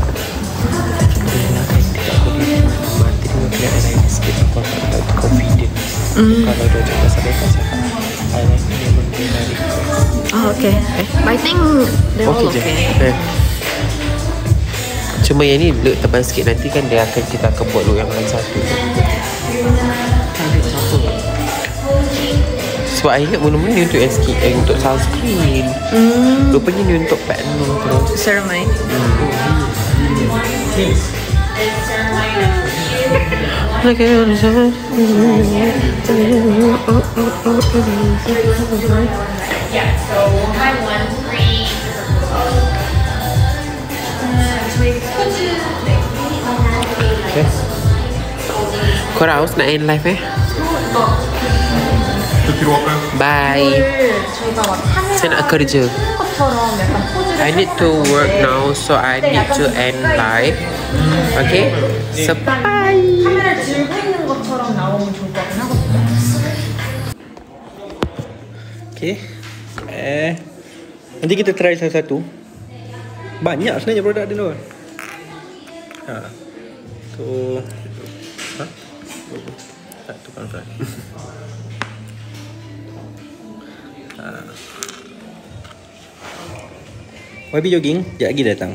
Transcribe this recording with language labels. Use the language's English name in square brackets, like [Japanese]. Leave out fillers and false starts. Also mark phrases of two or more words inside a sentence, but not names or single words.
[Malay] Kalau dia cakap sampai pasal [English] Oh, okay. But I think they're all okay. [Malay] Cuma yang ni look tebal sikit. Nanti kan kita akan buat look yang lain satu. Sebab I ingat mula-mula ni untuk untuk sunscreen. Rupanya ni untuk pack terus. Ceramide. [English] Yeah, so we'll have 1 free. Okay. [Malay] Korang haus nak [English] end live Bye. [Korean] 저희가 막 카메라 [Malay] Saya nak kerja. [Korean] 것처럼 약간 포즈를 [English] I need to work now, so I need to end live. Okay? So bye. [Korean] 카메라 들고 있는 것처럼 나오면 좋을 것 같긴 하거든요. [English] Okay. [Malay] Nanti kita try satu-satu. Banyak sebenarnya produk dia tu. Tu. Satu kan. YB jogging, sekejap lagi datang.